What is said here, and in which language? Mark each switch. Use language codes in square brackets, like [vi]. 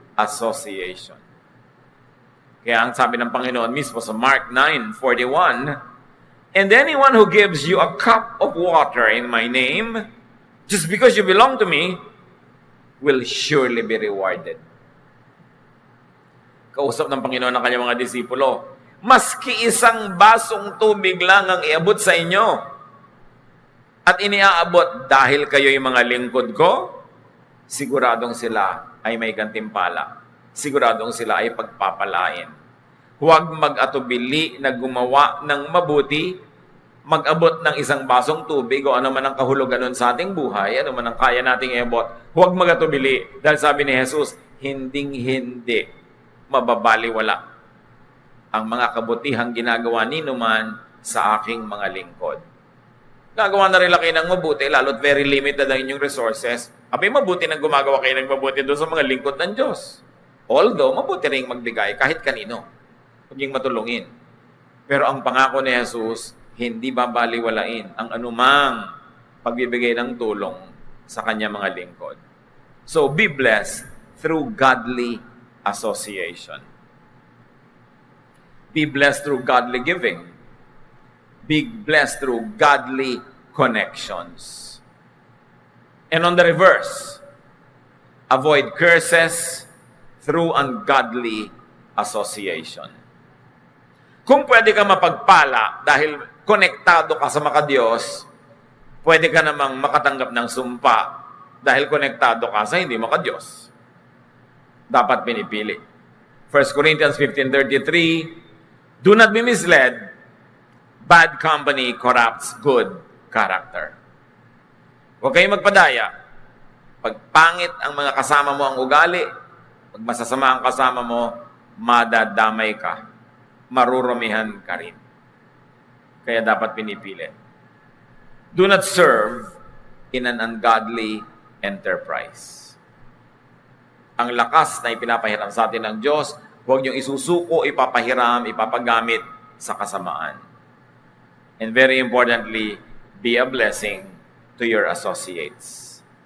[en] association. [tl] Kaya ang sabi ng Panginoon mismo sa [en] Mark 9:41, "And anyone who gives you a cup of water in my name, just because you belong to me, will surely be rewarded." [tl] Kausap ng Panginoon ng kanyang mga disipulo, maski isang basong tubig lang ang iabot sa inyo, at iniaabot dahil kayo'y mga lingkod ko, siguradong sila ay may gantimpala. Siguradong sila ay pagpapalain. Huwag mag-atubili na gumawa ng mabuti, mag-abot ng isang basong tubig o ano man ang kahulugan nun sa ating buhay, ano man ang kaya nating iabot. Huwag mag-atubili dahil sabi ni Jesus, hinding-hindi mababaliwala ang mga kabutihang ginagawa ninuman sa aking mga lingkod. Gagawa na rin kayo ng mabuti, lalo't [en] very limited [tl] ang inyong resources. Abay, mabuti na gumagawa kayo ng mabuti doon sa mga lingkod ng Diyos. Although, mabuti rin magbigay kahit kanino. Maging matulungin. Pero ang pangako ni Jesus, hindi babaliwalain ang anumang pagbibigay ng tulong sa kanya mga lingkod. [en] So, be blessed through godly association. Be blessed through godly giving. Be blessed through godly connections. And on the reverse, avoid curses through ungodly association. [tl] Kung pwede ka mapagpala dahil konektado ka sa maka-Diyos, pwede ka namang makatanggap ng sumpa dahil konektado ka sa hindi maka-Diyos. Dapat pinipili. [en] 1 Corinthians 15:33, "Do not be misled. Bad company corrupts good character." [tl] Huwag kayong magpadaya. Pag pangit ang mga kasama mo ang ugali, pag masasama ang kasama mo, madadamay ka. Marurumihan ka rin. Kaya dapat pinipili. [en] Do not serve in an ungodly enterprise. [tl] Ang lakas na ipinapahiram sa atin ng Diyos, huwag niyong isusuko, ipapahiram, ipapagamit sa kasamaan. [en] And very importantly, be a blessing to your associates.